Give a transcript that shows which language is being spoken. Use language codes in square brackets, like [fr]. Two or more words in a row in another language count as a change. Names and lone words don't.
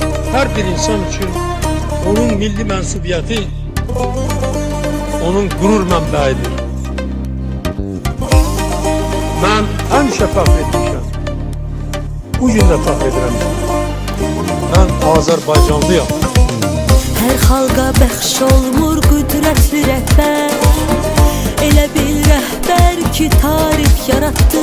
[tr] Her bir insan için onun milli mensubiyeti onun gurur mənbəyidir. [az] Mən həmişə fəxr etmişəm. Bu gün də fəxr edirəm. Mən Azərbaycanlıyam. Hər xalqa bəxş olmur qüdrətli rəhbər. Elə bil rəhbər ki tarix yarattı.